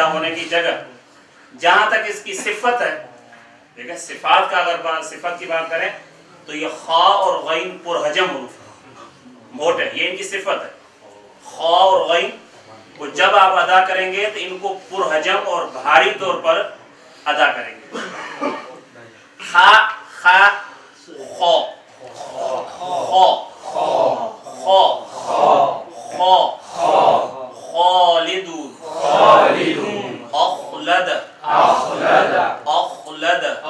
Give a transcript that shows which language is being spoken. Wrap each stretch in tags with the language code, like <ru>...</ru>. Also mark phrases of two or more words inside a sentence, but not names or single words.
<ur>ہونے کی جگہ جہاں تک اس کی صفت ہے دیکھیں صفات کا اگر صفت کی بات کریں تو یہ خا اور غین پرحجم حروف موٹے یہ ان کی صفت ہے خا اور غین کو جب آپ ادا کریں گے تو ان کو پرحجم اور بھاری طور پر ادا کریں گے خا خا خو خو خو خو خالد اخلد خالد خالد</ur>